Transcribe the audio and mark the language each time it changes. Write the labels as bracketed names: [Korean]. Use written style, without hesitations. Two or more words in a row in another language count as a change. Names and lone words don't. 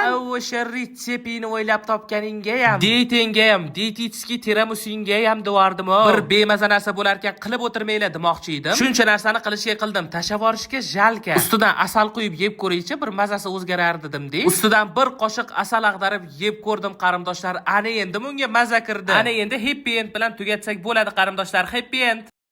[Uzbek] O'sha retseptini o'ylab topganingga ham, dietingga ham, dietetskiy tiramisunga ham devordim. Bir bemaza narsa bo'lar ekan qilib o'tirmaylar demoqchi edim. Shuncha narsani qilishga qildim, tashlab yuborishga jalka. Ustidan asal quyib yeb ko'raychi, bir mazasi o'zgarar dedim-da. Ustidan bir qoshiq asal ag'darib yeb ko'rdim qarindoshlar. Ana endi bunga maza kirdi. Ana endi [English] happy end [Uzbek] bilan tugatsak bo'ladi qarindoshlar. [English] Happy end.